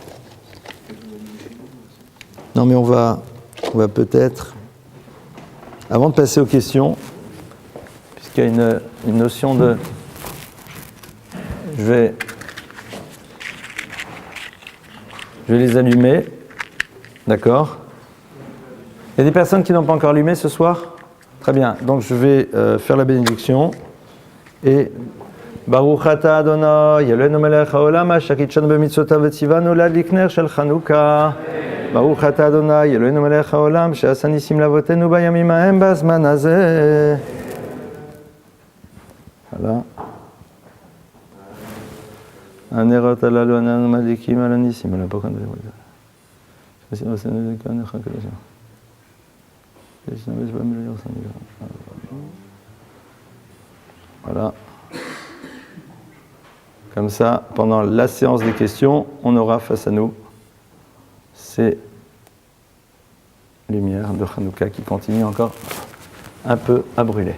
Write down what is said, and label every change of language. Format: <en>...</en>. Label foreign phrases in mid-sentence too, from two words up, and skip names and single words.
<fr>Non, mais on va peut-être, avant de passer aux questions, puisqu'il y a une notion de... Je vais les allumer. D'accord? Il y a des personnes qui n'ont pas encore allumé ce soir? Très bien. Donc je vais faire la bénédiction.</fr> <he>Et ברוך אתה אדוני אלוהינו מלך העולם אשר קידשנו במצוותיו וציוונו להדליק נר של חנוכה. ברוך אתה אדוני אלוהינו מלך העולם שעשה ניסים לאבותינו בימים ההם בזמן הזה. Voilà. הנרות הללו אנו מדליקים על הניסים, על הפוקן Voilà.</he> <fr>Comme ça, pendant la séance des questions, on aura face à nous ces lumières de Hanouka qui continuent encore un peu à brûler.</fr>